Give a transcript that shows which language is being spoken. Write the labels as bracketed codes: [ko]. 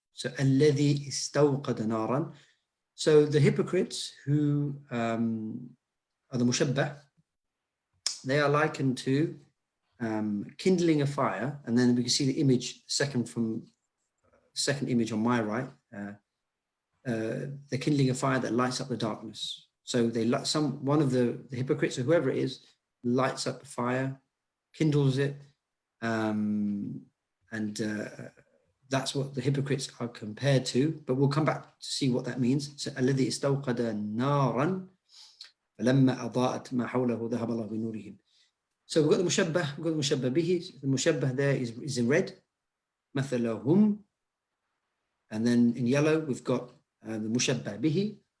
[en] So [ar] alladhi istawqada naran. [en] So the hypocrites who are the mushabbah, they are likened to kindling a fire, and then we can see the image, second image on my right, the kindling a fire that lights up the darkness. So they one of the hypocrites, or whoever it is, lights up the fire, kindles it, and that's what the hypocrites are compared to. But we'll come back to see what that means. So [ar] الذي استوقد نارا فلما أضاءت ما حوله ذهب الله بنورهم. [en] So we've got the mushabbah, we've got the mushabbah bihi. The mushabbah there is in red, mathalahum, and then in yellow we've got the mushabbah bihi.